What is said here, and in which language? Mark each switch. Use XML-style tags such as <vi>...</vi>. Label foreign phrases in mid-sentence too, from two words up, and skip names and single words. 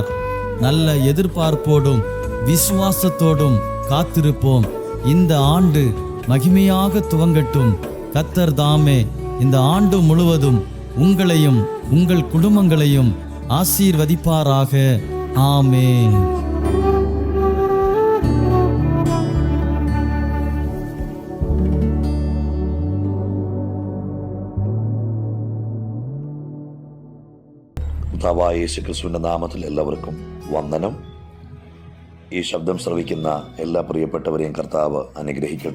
<ta>நல்ல எதிர்பார்ப்போடும் விசுவாசத்தோடும் காத்திருப்போம். இந்த ஆண்டு மகிமையாக துவங்கட்டும். கர்த்தர் தாமே இந்த ஆண்டு முழுவதும் உங்களையும் உங்கள் குடும்பங்களையும் ஆசீர்வதிப்பாராக. ஆமென்.</ta> <ml>കർത്താവായ യേശു ക്രിസ്തുവിൻ്റെ നാമത്തിൽ എല്ലാവർക്കും വന്ദനം. ഈ ശബ്ദം ശ്രവിക്കുന്ന എല്ലാ പ്രിയപ്പെട്ടവരെയും കർത്താവ് അനുഗ്രഹിക്കട്ടെ.</ml>